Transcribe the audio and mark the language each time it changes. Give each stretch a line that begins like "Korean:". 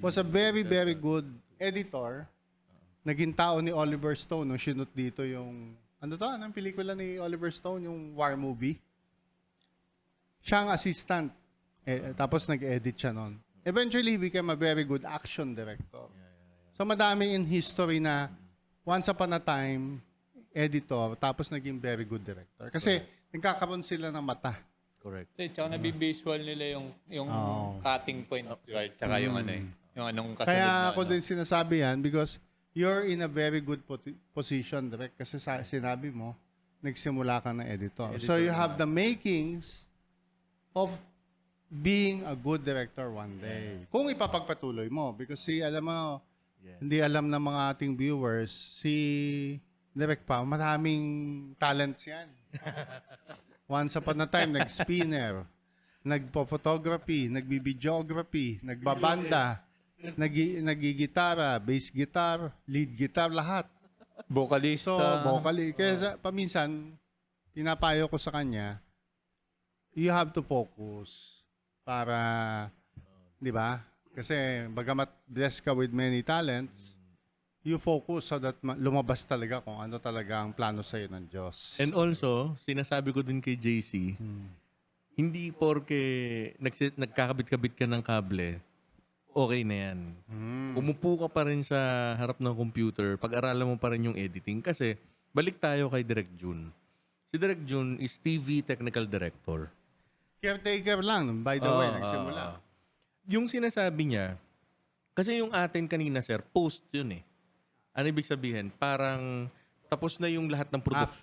English: was a very, very good editor.
Filipino: Naging tao ni Oliver Stone nung shoot dito yung, anong pelikula ni Oliver Stone, yung war movie. Siya ang assistant. Tapos nag-edit siya nun.
English: Eventually, he became a very good action director.
Filipino: So madami in history na once upon a time, editor, tapos naging very good director. Kasi nagkakaroon sila ng mata.
English: Correct.
Filipino: Tsaka nabivisual nila yung cutting point. Right? Tsaka yung ano eh. Yung anong kasunod Kaya na ako ano. din sinasabi yan
English: because you're in a very good position, direct.
Filipino: Kasi sinabi mo, nagsimula ka ng editor.
English: So you have the makings of being a good director one day.
Filipino: Kung ipapagpatuloy mo. Because alam mo, hindi alam ng mga ating viewers, si Direk pa, maraming talents yan. Once upon a time, nag-spinner, nagpo-photography, nagbi-videography, nagbabanda, nagigitara, bass guitar, lead guitar, lahat. Vocalista. So, vocally. Kaya paminsan, pinapayo ko sa kanya,
English: you have to focus
Filipino: para, di ba? Kasi bagamat blessed ka with many talents,
English: you focus so that
Filipino: lumabas talaga kung ano talaga ang plano sa'yo ng Diyos. And also, sinasabi ko din kay JC, hindi porke nagkakabit-kabit ka ng kable, okay na yan. Umupo ka pa rin sa harap ng computer, pag-aralan mo pa rin yung editing. Kasi, balik tayo kay Direk June.
English: Si Direk June is TV Technical Director. Caretaker lang, by the way, nagsimula.
Filipino: Yung sinasabi niya, kasi yung atin kanina, sir, post yun eh. Ano ibig sabihin? Parang tapos na yung lahat ng production.